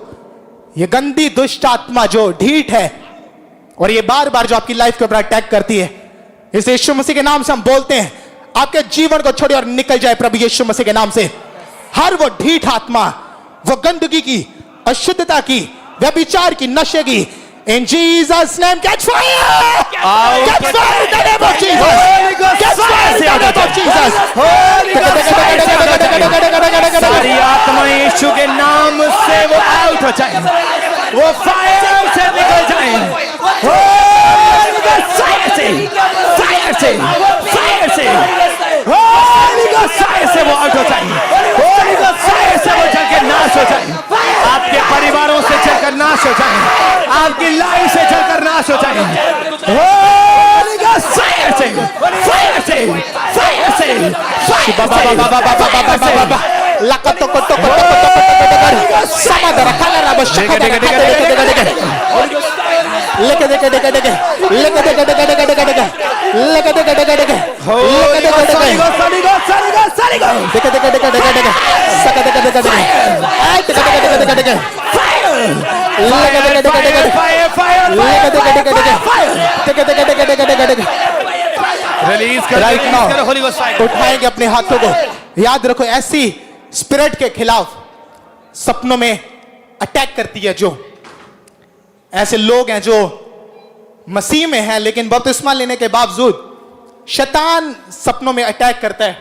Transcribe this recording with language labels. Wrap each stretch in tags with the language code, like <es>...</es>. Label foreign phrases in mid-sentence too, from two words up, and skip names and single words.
<hi>ये गंदी दुष्ट आत्मा जो ढीठ है और ये बार बार जो आपकी लाइफ के ऊपर अटैक करती है, इस यीशु मसीह के नाम से हम बोलते हैं, आपके जीवन को छोड़िए और निकल जाए प्रभु यीशु मसीह के नाम से। हर वो ढीठ आत्मा, वो गंदगी की, अशुद्धता की, व्यभिचार की, नशे की,</hi> <en>in Jesus name catch fire, catch fire in the name of Jesus, catch fire in the name of Jesus।</en> <hi>सारी आत्माएं यीशु के नाम से वो आउट हो जाए, वो फायर से निकल जाए, फायर से, फायर से, फायर से, फायर से वो आउट हो जाए, फायर से वो जलकर नाश हो जाए, आपके परिवारों से जलकर नाश हो जाए, आपकी लाइफ से जलकर नाश हो जाए, फायर से, फायर से, फायर से, फायर से, लकतो को तो समाधर खाला रब शखा लेके देके देके देके लेके देके देके देके देके देके लेके देके देके देके लेके देके देके देके देके देके देके सका देके देके देके आई देके देके देके देके लेके देके देके देके फायर, फायर, लेके देके देके देके देके देके देके देके देके रिलीज कर, राइट रिलीज नाउ करो</hi> <en>Holy Ghost fire.</en> <hi>उठाएंगे अपने हाथों को। याद रखो, ऐसी स्पिरिट के खिलाफ सपनों में अटैक करती है, जो ऐसे लोग हैं जो मसीह में हैं लेकिन बपतिस्मा लेने के बावजूद शैतान सपनों में अटैक करता है।</hi>